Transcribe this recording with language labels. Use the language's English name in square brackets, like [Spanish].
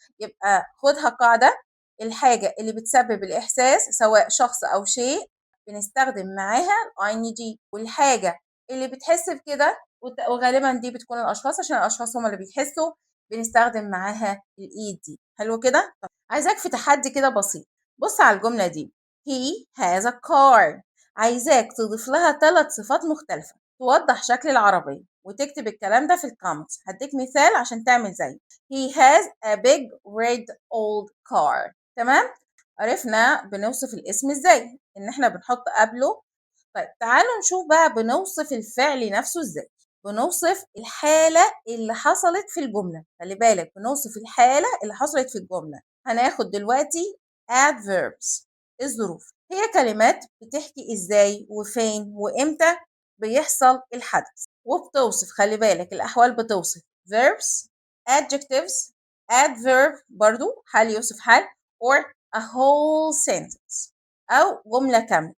[Arabic] يبقى خدها قاعده: الحاجه اللي بتسبب الاحساس سواء شخص او شيء بنستخدم معاها الاي جي، والحاجه اللي بتحس بكده وغالبا دي بتكون الاشخاص عشان الاشخاص هم اللي بيحسوا بنستخدم معاها الاي دي. حلو كده؟ طب عايزاك في تحدي كده بسيط. بص على الجمله دي: [English] he has a car، [Arabic] عايزاك تضيف لها 3 صفات مختلفة توضح شكل العربية، وتكتب الكلام ده في الكومنتس. هديك مثال عشان تعمل زي: [English] he has a big red old car. [Arabic] تمام؟ عرفنا بنوصف الاسم ازاي، ان احنا بنحط قبله. طيب تعالوا نشوف بقى بنوصف الفعل نفسه ازاي. بنوصف الحالة اللي حصلت في الجملة، خلي بالك بنوصف الحالة اللي حصلت في الجملة. هناخد دلوقتي adverbs الظروف، هي كلمات بتحكي ازاي وفين وامتى بيحصل الحدث، وبتوصف، خلي بالك الأحوال بتوصف verbs adjectives adverb برضو حال يوصف حال [English] or a whole sentence [Arabic] أو جملة كاملة.